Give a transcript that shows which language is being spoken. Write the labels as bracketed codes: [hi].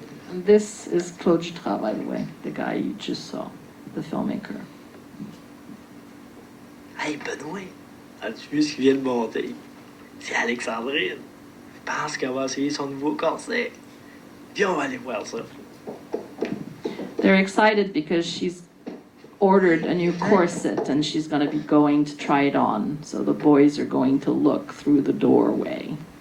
[en] And this is Claude Jutras, by the way, the guy you just saw, the filmmaker. [fr] Hey, Benoît, as-tu vu ce qui vient de monter? C'est Alexandrine. Je pense qu'elle va essayer son nouveau corset. Viens, on va aller voir ça. [en] They're excited because she's ordered a new corset and she's going to be going to try it on. So the boys are going to look through the doorway.